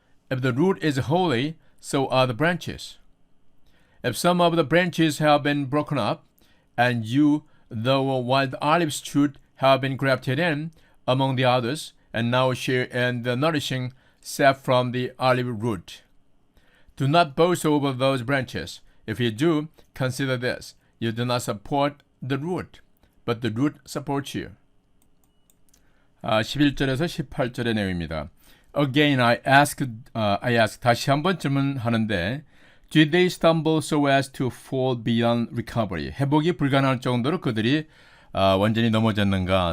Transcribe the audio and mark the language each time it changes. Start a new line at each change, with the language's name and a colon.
English: If the root is holy, so are the branches. If some of the branches have been broken up, and you, though wild olive shoot, have been grafted in among the others, and now share in the nourishing sap from the olive root. Do not boast over those branches. If you do, consider this: you do not support the root, but the root supports you.
Korean: 11절에서 18절의 내용입니다.
English: Again I ask,
Korean: 다시 한번 질문하는데
English: Did they stumble so as to fall beyond recovery?
Korean: 회복이 불가능할 정도로 그들이 완전히 넘어졌는가?